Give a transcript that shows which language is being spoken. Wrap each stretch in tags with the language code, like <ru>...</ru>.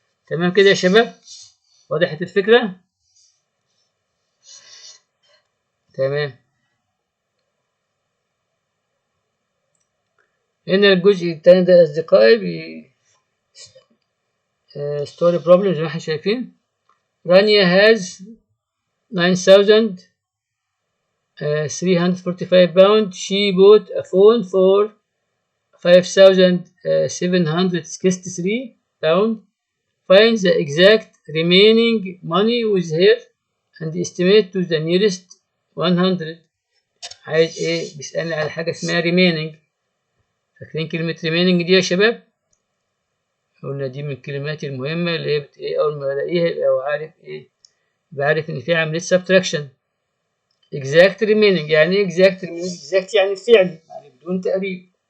<ar>تمام كده يا شباب، وضحت الفكرة؟ تمام. هنا الجزء التاني ده أصدقائي ستوري بروبلم زي ما احنا شايفين.</ar> <en>Rania has 9,345 pounds. She bought a phone for 5,763 pounds. Find the exact remaining money with her and estimate to the nearest 100.</en> <ar>عايز ايه؟ بيسألني على حاجة اسمها remaining. فاكرين كلمة remaining دي يا شباب؟ قلنا دي من الكلمات المهمة اللي هي ايه أول ما ألاقيها يبقى عارف ايه؟ بعرف إن في عملية subtraction. exact remaining يعني ايه exact remaining؟ exact يعني فعلي يعني بدون تقريب.</ar>